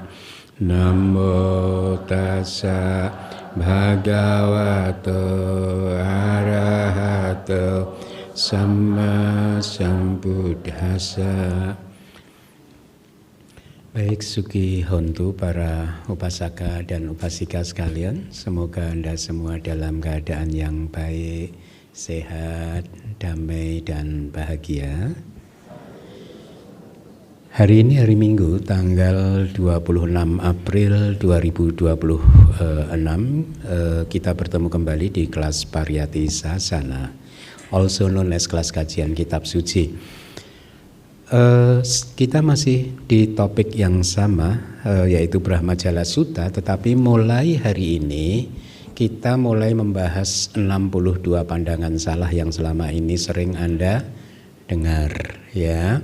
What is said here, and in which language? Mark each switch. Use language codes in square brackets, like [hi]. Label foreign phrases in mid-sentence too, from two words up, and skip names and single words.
[pi] Namo Tassa Bhagavato Arahato Sama Sambuddhassa. [id] Baik, [pi] Suki Hontu, [id] para upasaka dan upasika sekalian, semoga Anda semua dalam keadaan yang baik, sehat, damai, dan bahagia. Hari ini hari Minggu, tanggal 26 April 2026, kita bertemu kembali di kelas Pariyati Sasana, [en] also known as [id] kelas kajian kitab suci. Kita masih di topik yang sama, yaitu Brahmajala Sutta, tetapi mulai hari ini kita mulai membahas 62 pandangan salah yang selama ini sering Anda dengar, ya.